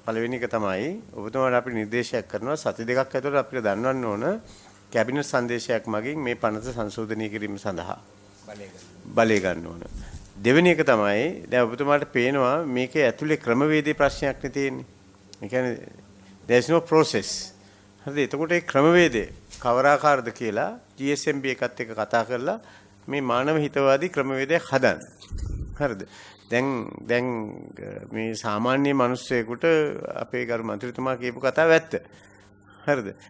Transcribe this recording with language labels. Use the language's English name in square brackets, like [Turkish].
[Sinhala] පළවෙනි එක තමයි ඔබතුමාට අපි නිර්දේශයක් කරනවා සති දෙකක් ඇතුළත අපිට දන්වන්න ඕන කැබිනට් සංදේශයක් මගින් මේ පනත සංශෝධනය කිරීම සඳහා බලය ගන්න ඕන. දෙවෙනි එක තමයි දැන් ඔබතුමාට පේනවා මේකේ ඇතුලේ ක්‍රමවේදයේ ප්‍රශ්නයක් නේ තියෙන්නේ. ඒ කියන්නේ [English] there is no process. [Sinhala] හරිද? එතකොට ඒ ක්‍රමවේදය කවර ආකාරද කියලා GSMB එකත් එක්ක කතා කරලා මේ මානව හිතවාදී ක්‍රමවේදයක් හදන්න. හරිද? දැන් මේ සාමාන්‍ය මිනිස්සෙකුට අපේ ගරු මන්ත්‍රීතුමා කියපු කතාව ඇත්ත. හරිද?